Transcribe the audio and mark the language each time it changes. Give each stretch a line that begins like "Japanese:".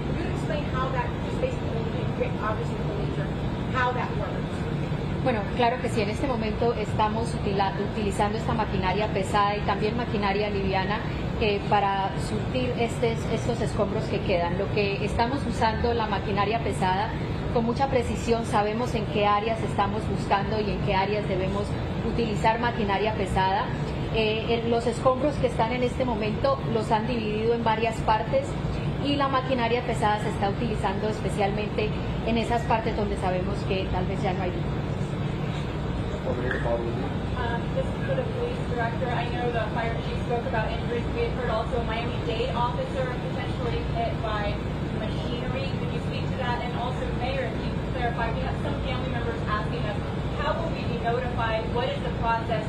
English: Could you explain how that is basically, obviously, the nature, how that works?
Spanish: Bueno, claro que sí, en este momento estamos utilizando esta maquinaria pesada y también maquinaria liviana para surtir estos escombros que quedan. Lo que estamos usando, la maquinaria pesada, con mucha precisión sabemos en qué áreas estamos buscando y en qué áreas debemos utilizar maquinaria pesada. Los escombros que están en este momento los han dividido en varias partes y la maquinaria pesada se está utilizando especialmente en esas partes donde sabemos que tal vez ya no hay luz.
English: This is for the police director. I know the fire chief spoke about injuries. We had heard also a Miami-Dade officer potentially hit by machinery. Could you speak to that? And also, Mayor, if you could clarify, we have some family members asking us, how will we be notified? What is the process?